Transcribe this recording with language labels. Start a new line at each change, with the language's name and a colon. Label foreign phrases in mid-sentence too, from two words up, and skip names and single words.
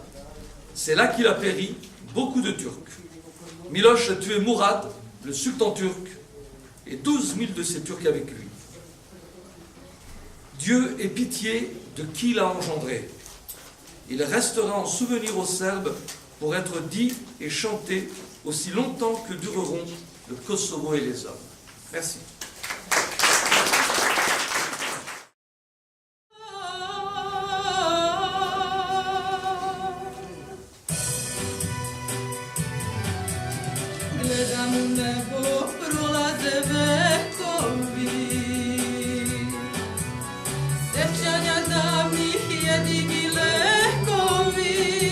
French: C'est là qu'il a péri beaucoup de Turcs. Miloš a tué Mourad, le sultan turc, et 12 000 de ses Turcs avec lui. Dieu ait pitié de qui l'a engendré. Il restera en souvenir aux Serbes pour être dit et chanté aussi longtemps que dureront le Kosovo et les hommes. Merci.
Serbian: Gledam nebo, prolaze vekovi, sećanja davnih jedini lekovi.